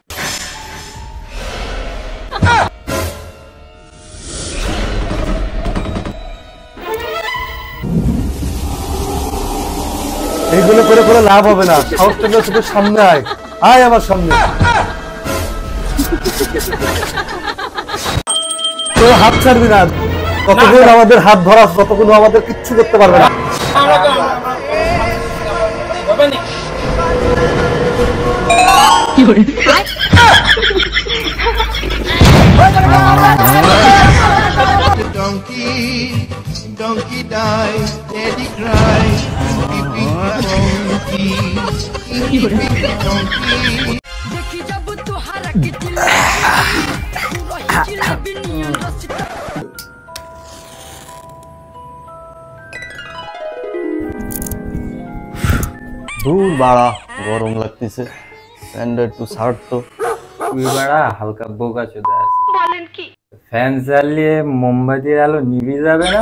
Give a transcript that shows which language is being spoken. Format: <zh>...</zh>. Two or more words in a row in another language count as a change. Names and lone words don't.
<bn>এইগুলো করে করে লাভ হবে না, সাহস থেকে চোখের সামনে আয়, আয় আমার সামনে। তো হাত ছাড়বি না, কতক্ষণ আমাদের হাত ধরা, ততক্ষণ আমাদের কিচ্ছু করতে পারবে না।</bn> <en>The donkey, donkey died, daddy cried, Inky Pinky donkey, Inky Pinky donkey.</en> <bho>देखी जब तुहारा के दिल पूरा जिलेबी नियन रसिता</bho> <bn>দূর বাড়া গরম লাগতেছে, প্যান্টটা একটু ছাড় তো। তুই বাড়া হালকা বোকা চোদা আছে, বলেন কি ফ্যান চালিয়ে মোমবাতির আলো নিভে যাবে না?</bn>